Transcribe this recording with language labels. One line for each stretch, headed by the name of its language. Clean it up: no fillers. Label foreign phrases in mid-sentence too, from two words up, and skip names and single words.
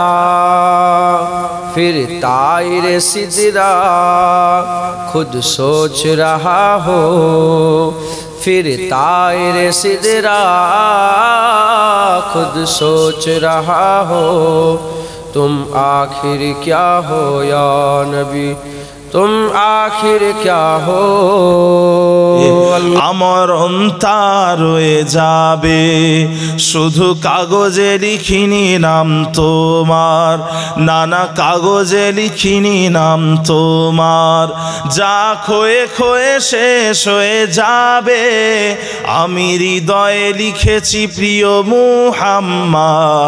Urdu: پھر طائر سدرا خود سوچ رہا ہو، پھر طائر سدرا خود سوچ رہا ہو. تم آخر کیا ہو یا نبی، تم آخر کیا ہو.
Bangla: আমার অন্তর রয়ে যাবে শুধু কাগজে লিখিনি নাম তোমার, নানা কাগজে লিখিনি নাম তোমার. যা খোয়ে খোয়ে শেষ হয়ে যাবে আমি হৃদয়ে লিখেছি প্রিয় মুহাম্মদ.